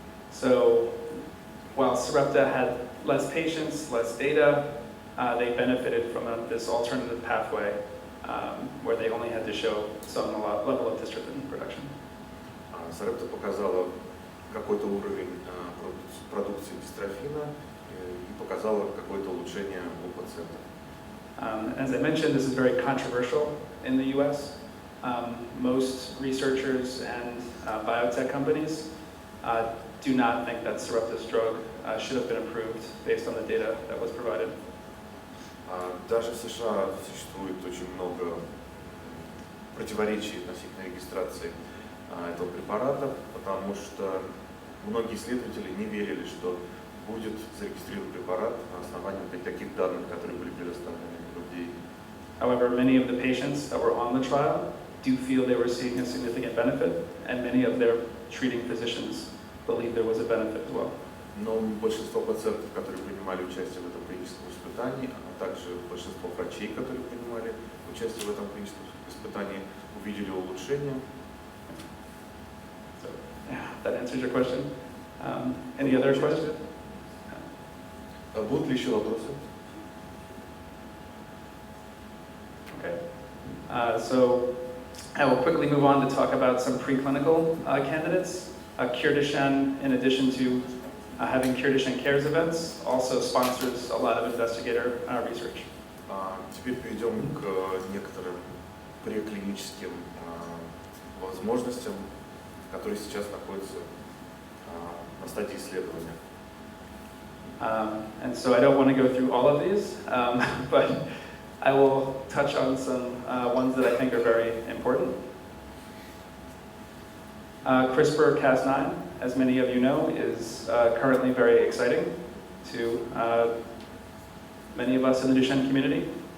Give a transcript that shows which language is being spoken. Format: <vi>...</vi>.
<en>So, while Sarepta had less patients, less data, they benefited from this alternative pathway where they only had to show some level of dystrophin production.</en> <ru>Sarepta показала какой-то уровень продукции дистрофина и показала какое-то улучшение у пациентов.</ru> <en>As I mentioned, this is very controversial in the US. Most researchers and biotech companies do not think that Sarepta's drug should have been approved based on the data that was provided.</en> <ru>Даже в США существует очень много противоречий относительно регистрации этого препарата, потому что многие исследователи не верили, что будет зарегистрирован препарат на основании таких данных, которые были предоставлены в FDA.</ru> <en>However, many of the patients that were on the trial do feel they were seeing a significant benefit, and many of their treating physicians believe there was a benefit as well.</en> <ru>Но большинство пациентов, которые принимали участие в этом клиническом испытании, а также большинство врачей, которые принимали участие в этом клиническом испытании, увидели улучшение.</ru> <en>So, yeah, that answers your question. Any other questions?</en> <ru>Будут ли еще вопросы?</ru> <en>Okay. So I will quickly move on to talk about some preclinical candidates. Cure-Duchenne, in addition to having Cure-Duchenne Cares events, also sponsors a lot of investigator research.</en> <ru>Теперь перейдем к некоторым преклиническим возможностям, которые сейчас находятся на стадии исследования.</ru> <en>And so I don't want to go through all of these, but I will touch on some ones that I think are very important. CRISPR-Cas9, as many of you know, is currently very exciting to many of us in the Duchenne community.</en>